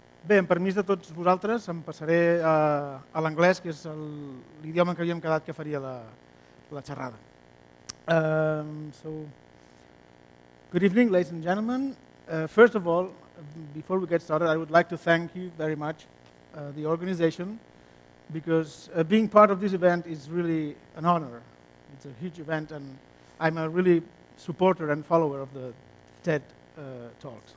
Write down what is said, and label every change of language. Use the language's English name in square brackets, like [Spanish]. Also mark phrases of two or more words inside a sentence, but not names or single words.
[Catalan] Bé, amb permís de tots vosaltres, em passaré a l'anglès, que és l'idioma en què havíem quedat que faria la xerrada. [English] Good evening, ladies and gentlemen. First of all, before we get started, I would like to thank you very much, the organization, because being part of this event is really an honor. It's a huge event, and I'm a really supporter and follower of the TED Talks.